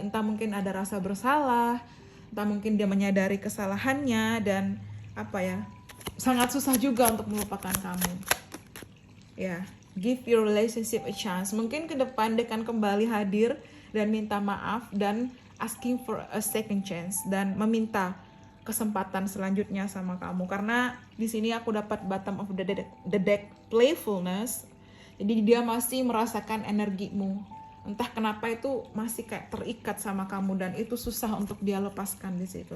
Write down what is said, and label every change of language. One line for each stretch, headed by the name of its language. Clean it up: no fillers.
Indonesian: Entah mungkin ada rasa bersalah, entah mungkin dia menyadari kesalahannya, dan sangat susah juga untuk melupakan kamu.
English: Ya, give your relationship a chance.
Indonesian: Mungkin ke depan dia akan kembali hadir dan minta maaf dan
English: asking for a second chance,
Indonesian: dan meminta kesempatan selanjutnya sama kamu. Karena di sini aku dapat
English: bottom of the deck playfulness.
Indonesian: Jadi dia masih merasakan energimu. Entah kenapa itu masih kayak terikat sama kamu, dan itu susah untuk dia lepaskan di situ.